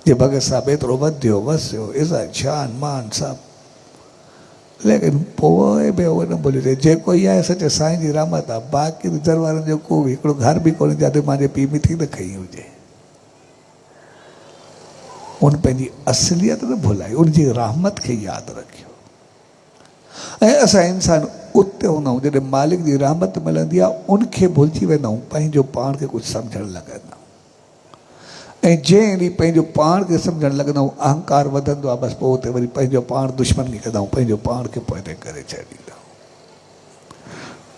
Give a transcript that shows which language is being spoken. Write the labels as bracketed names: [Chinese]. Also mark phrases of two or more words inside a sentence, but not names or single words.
[Sindhi] जे भगत साहिबु एतिरो वधियो वसियो इज़त शान मान सभु, लेकिन पोइ बि उहो न भुलियो थिए जेको ई आहे सचे साईं जी रहमत आहे। बाक़ी दर वारनि जो को बि हिकिड़ो घर बि कोन्हे जिते मुंहिंजे पीउ मिठी न खई हुजे। उन पंहिंजी असलियत न भुलाई, उनजी रहमत खे यादि रखियो। ऐं असां इंसान उते हूंदा आहियूं जॾहिं मालिक जी रहमत मिलंदी आहे, उनखे भुलिजी वेंदा आहियूं, पंहिंजो पाण खे कुझु सम्झणु लॻंदा आहियूं। ऐं जंहिं ॾींहुं पंहिंजो पाण खे सम्झणु लॻंदा आहियूं अहंकार वधंदो आहे, बसि पोइ उते वरी पंहिंजो पाण दुश्मन खे कंदा आहियूं, पंहिंजो पाण खे पोइ करे छॾींदा आहियूं।